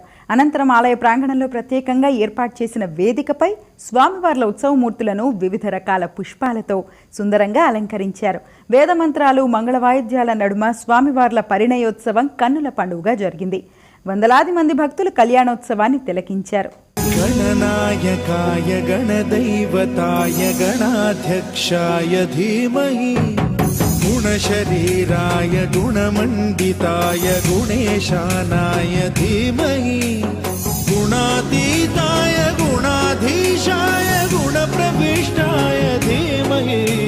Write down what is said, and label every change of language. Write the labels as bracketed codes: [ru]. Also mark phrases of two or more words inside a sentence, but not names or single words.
[te] అనంతరం ఆలయ ప్రాంగణంలో ప్రత్యేకంగా ఏర్పాటు చేసిన వేదికపై స్వామివార్ల ఉత్సవమూర్తులను వివిధ రకాల పుష్పాలతో సుందరంగా అలంకరించారు. వేదమంత్రాలు, మంగళవాయిద్యాల నడుమ స్వామివార్ల పరిణయోత్సవం కన్నుల పండుగగా జరిగింది. వందలాది మంది భక్తులు కళ్యాణోత్సవాన్ని తిలకించారు. [sa] गणनायकाय गणदैवताय गणाध्यक्षाय धीमहि गुणशरीराय गुणमण्डिताय गुणेशानाय धीमहि गुणातीताय गुणाधीशाय गुणप्रविष्टाय धीमहि